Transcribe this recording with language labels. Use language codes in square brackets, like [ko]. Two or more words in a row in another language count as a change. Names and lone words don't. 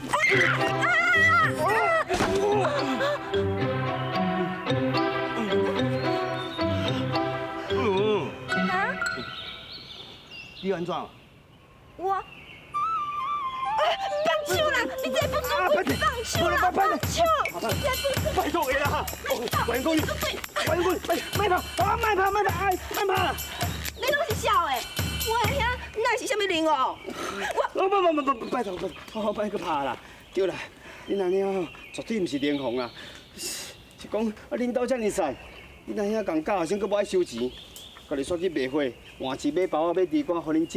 [nan] 你安怎？我。放手啦！你这不准放手啦！放手！拜托你啦！国英姑娘，国英姑娘，卖跑！哎，卖跑！你拢是笑的，我阿兄哪是啥物人哦？不，拜托，好，别去拍啦！对啦，恁阿兄绝对唔是连红啦，是讲啊，恁兜遮尔瘦，恁阿兄共教学生佫无爱收钱，家己煞去卖货，换钱买包仔、买猪肝，互恁食。